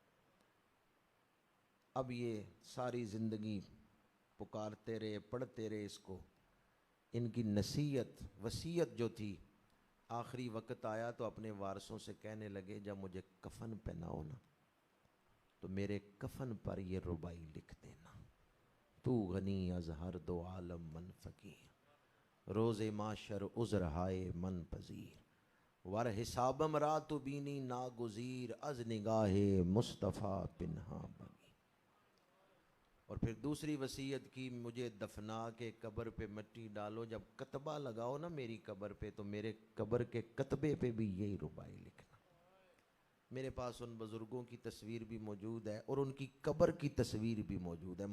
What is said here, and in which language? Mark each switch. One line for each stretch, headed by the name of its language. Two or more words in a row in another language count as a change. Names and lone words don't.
Urdu: اب یہ ساری زندگی پکارتے رہے، پڑھتے رہے اس کو۔ ان کی نصیحت، وصیت جو تھی، آخری وقت آیا تو اپنے وارثوں سے کہنے لگے جب مجھے کفن پہناؤ نا تو میرے کفن پر یہ ربائی لکھ دینا،
Persian: تو غنی از ہر دو عالم من فقیر، روز معاشر عذر ہائے من پذیر، ور حسابم را تو بینی ناگزیر، از نگاہ مصطفیٰ پنہا بگیر۔
Urdu: اور پھر دوسری وصیت کی، مجھے دفنا کے قبر پہ مٹی ڈالو، جب کتبہ لگاؤ نا میری قبر پہ تو میرے قبر کے کتبے پہ بھی یہی ربائی لکھنا۔ میرے پاس ان بزرگوں کی تصویر بھی موجود ہے اور ان کی قبر کی تصویر بھی موجود ہے۔